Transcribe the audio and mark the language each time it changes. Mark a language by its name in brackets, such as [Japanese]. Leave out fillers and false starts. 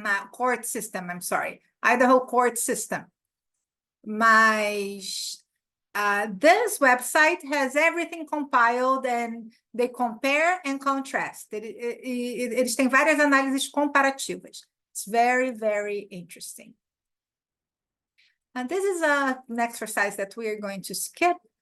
[English] Court system, I'm sorry, Idaho court system. Mas this website has everything compiled and they compare and contrast. [Portuguese] Eles têm várias análises comparativas. [English] It's very, very interesting. And this is an exercise that we are going to skip.